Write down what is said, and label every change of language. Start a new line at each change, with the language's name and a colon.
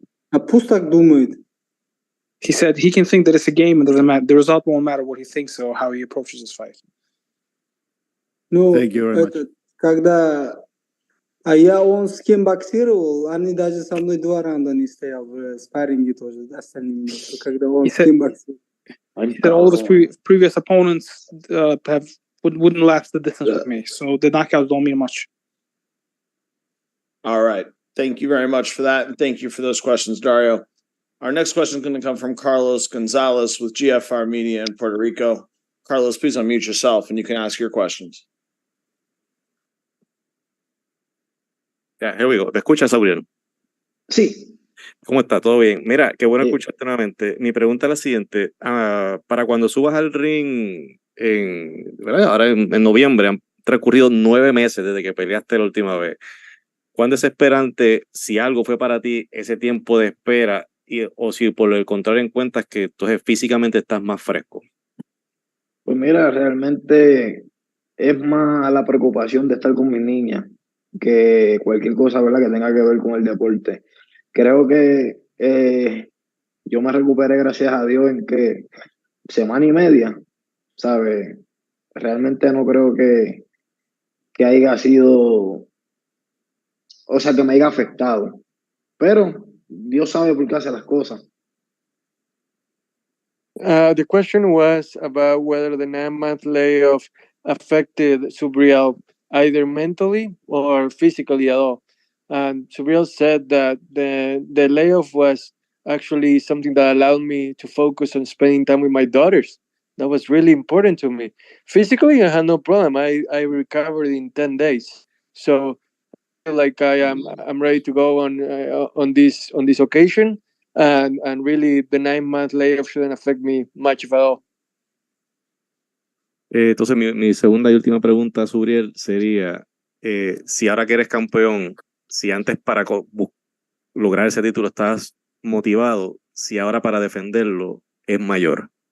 Russian: А пусть так думает.
English: He said he can think that it's a game and doesn't matter. The result won't matter what he thinks or how he approaches this fight.
Russian: Ну,
English: Thank you very much.
Russian: Когда... он с кем боксировал, они даже со мной 2 раунда не стоял в спарринге тоже, остальными. Когда он с кем боксировал.
English: He said all of his previous opponents wouldn't last the distance with me, so the knockouts don't mean much. All right. Thank you very much for that. And thank you for those questions, Dario. Our next question is going to come from Carlos Gonzalez with GFR Media in Puerto Rico. Carlos, please unmute yourself and you can ask your questions. Yeah, here we go.
Spanish: ¿Te escuchas,
English: Subriel?
Spanish: Sí. ¿Cómo está? ¿Todo bien? Mira, qué bueno escucharte nuevamente. Mi pregunta es la siguiente. Para cuando subas al ring ¿verdad? Ahora en noviembre, han transcurrido 9 meses desde que peleaste la última vez. ¿Cuán desesperante, si algo fue para ti, ese tiempo de espera o si por el contrario encuentras que entonces físicamente estás más fresco? Pues mira, realmente es más la preocupación de estar con mi niña que cualquier cosa, ¿verdad?, que tenga que ver con el deporte. Creo que yo me recuperé, gracias a Dios, en que semana y media, ¿sabes? Realmente no creo que haya sido, o sea, que me haya afectado. Pero Dios sabe por qué hace las cosas.
English: The question was about whether the 9-month layoff affected Subriel either mentally or physically at all. And Subriel said that the layoff was actually something that allowed me to focus on spending time with my daughters. That was really important to me. Physically, I had no problem. I recovered in 10 days. So I feel like I'm ready to go on this occasion. And really the 9-month layoff shouldn't affect me much at all.
Spanish: Entonces mi segunda y última pregunta, Subriel, sería si ahora que eres campeón, si antes para lograr ese título estás motivado, si ahora para defenderlo es mayor.